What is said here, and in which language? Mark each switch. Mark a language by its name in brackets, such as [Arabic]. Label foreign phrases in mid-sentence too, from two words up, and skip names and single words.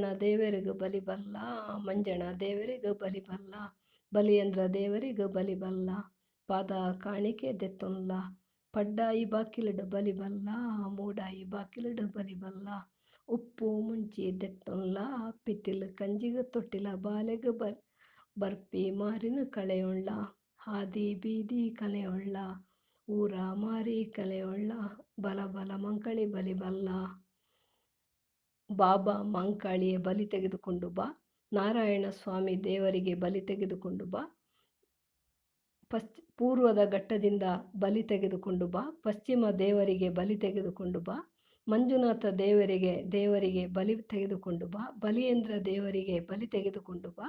[Tulu] ದೇವರಿಗೂ ಬಲಿಬಲ್ಲ, ಮಂಜಣ ದೇವರಿಗೂ ಬಲಿಬಲ್ಲ, ಬಲಿಯಂದ್ರ ದೇವರಿಗೂ ಬಲಿಬಲ್ಲ, ಪಾದ ಕಾಣಿಕೆ ದೆತ್ತೊಲ್ಲ, ಪಡ್ಡಾಯಿ ಬಾಕಿಲಿಡು ಬಲಿಬಲ್ಲ, ಮೂಡಾಯಿ ಬಾಕಿಲಿಡು ಬಲಿಬಲ್ಲ, ಉಪ್ಪು ಮುಂಚಿ ದೆತ್ತೊಲ್ಲ, ಪಿತ್ತಿಲು ಕಂಜಿಗೂ ತೊಟ್ಟಿಲ ಬಾಲೆಗೂ ಬರ್ಪಿ ಮಾರಿನ ಕಳೆಯೊಳ್ಳ, ಹಾದಿ ಬೀದಿ ಕಲೆಯೊಳ್ಳ, ಊರ ಮಾರಿ ಕಲೆಯೊಳ್ಳ, ಬಲ ಬಲ ಮಂಕಳಿ ಬಲಿಬಲ್ಲ. [Kannada] ಬಾಬಾ ಮಂಕಾಳಿಯ ಬಲಿ ತೆಗೆದುಕೊಂಡು ಬಾ, ನಾರಾಯಣ ಸ್ವಾಮಿ ದೇವರಿಗೆ ಬಲಿ ತೆಗೆದುಕೊಂಡು ಬಾ, ಪೂರ್ವದ ಘಟ್ಟದಿಂದ ಬಲಿ ತೆಗೆದುಕೊಂಡು ಬಾ, ಪಶ್ಚಿಮ ದೇವರಿಗೆ ಬಲಿ ತೆಗೆದುಕೊಂಡು ಬಾ, ಮಂಜುನಾಥ ದೇವರಿಗೆ ಬಲಿ ತೆಗೆದುಕೊಂಡು ಬಾ, ಬಲಿಯೇಂದ್ರ ದೇವರಿಗೆ ಬಲಿ ತೆಗೆದುಕೊಂಡು ಬಾ,